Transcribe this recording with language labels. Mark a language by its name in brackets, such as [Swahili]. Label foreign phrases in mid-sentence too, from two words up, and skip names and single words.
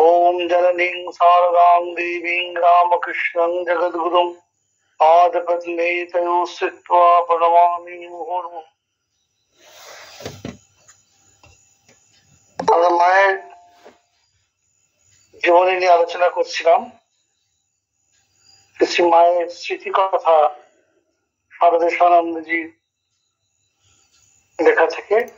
[Sanskrit] जननीं शारदां देवीं रामकृष्णं जगद्गुरुं पादपद्मे तयोः स्थित्वा प्रणमामि मुहुर्मुहुः। [Bangla] আমরা মায়ের জীবনী নিয়ে আলোচনা করছিলাম। শ্রী মায়ের স্মৃতি কথা শারদেশানন্দজির লেখা থেকে।